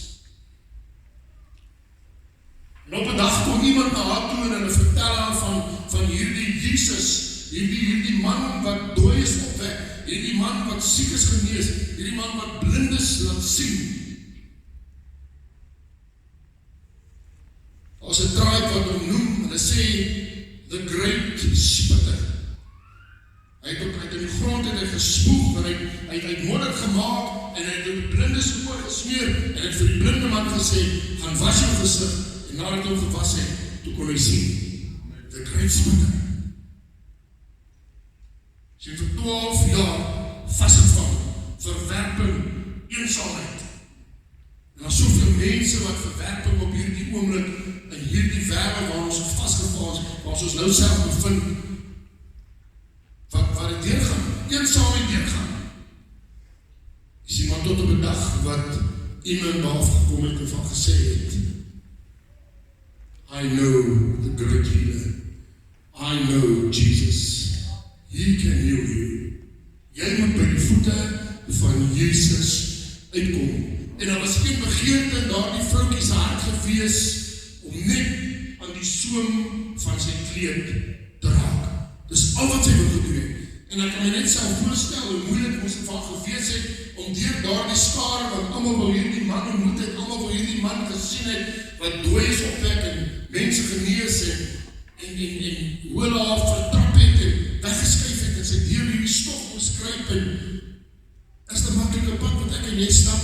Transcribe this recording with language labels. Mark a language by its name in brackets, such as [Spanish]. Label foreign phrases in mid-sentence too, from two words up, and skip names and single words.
[Afrikaans] En op 'n dag kom iemand na haar toe en hulle vertel haar van hierdie Jesus, hierdie man wat dooies opwek, hierdie man wat siek is genees, hierdie man wat blindes laat sien. As 'n tribe wat hom noem, hulle sê, [English] the great spitter. [Afrikaans] Hy het in die grond en hy gespoeg, en hy het modder gemaak, en hy het die blindes oor gesmeer, en hy het vir die blinde man gesê, gaan was jou gesig, en nadat hom gewas het, toe kon hy sien, [English] the great spitter. [Afrikaans] Sy het vir 12 jaar vasgevang, verwerping, eensaamheid. En daar soveel mense wat verwerping op hierdie oomblik, in hierdie wêreld waar ons vasgevang is, waar ons nou self bevind, wat het deurgaan, eensaamheid deurgaan. Jy sien maar tot op 'n dag wat iemand daar gekom het en van gesê het, [English] I know the great healer, I know Jesus, He can heal you. [Afrikaans] Jy moet by die voete van Jesus uitkom. En daar was geen begeerte in daardie vroukie se hart gewees om net aan die soem van sy kleed te raak. Dis al wat sy wil gedoen het. En ek kan my net self voorstel hoe moeilik moes dit van gewees het om deur daardie skare wat almal wil hierdie man ontmoet het, almal wil hierdie man gesien het wat dooies opwek en mense genees en hoe hulle haar vertrap het en weggeskuif het en sy deur hierdie stof moes kruip en is 'n maklike pad wat ek en jy stap.